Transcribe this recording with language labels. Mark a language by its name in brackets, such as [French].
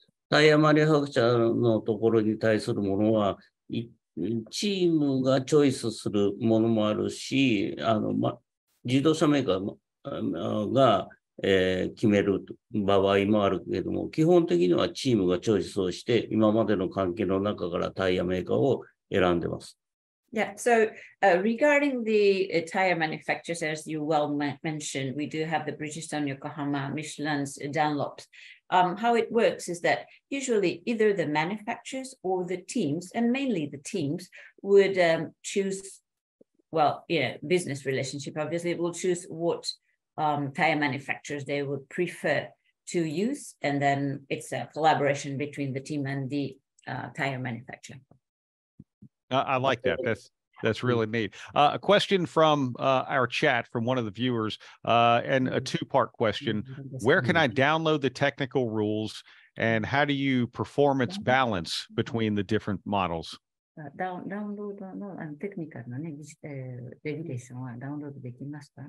[Japanese] タイヤマニファクチャーのところに対するものは、チームがチョイスするものもあるし、自動車メーカーが決める場合もあるけれども、基本的にはチームがチョイスをして、今までの関係の中からタイヤメーカーを選んでます。 [English] Yeah, so regarding the tire manufacturers, as you well mentioned, we do have the Bridgestone, Yokohama, Michelin's, Dunlops. How it works is that usually either the manufacturers or the teams, and mainly the teams, would choose, well, business relationship, obviously, will choose what tire manufacturers they would prefer to use, and then it's a collaboration between the team and the tire manufacturer. I like that. That's really neat. A question from our chat from one of the viewers, and a two-part question. Where can I download the technical rules, and how do you performance balance between the different models? [Japanese] ダウンロードのテクニカルなね、レギュレーションはダウンロードできますか？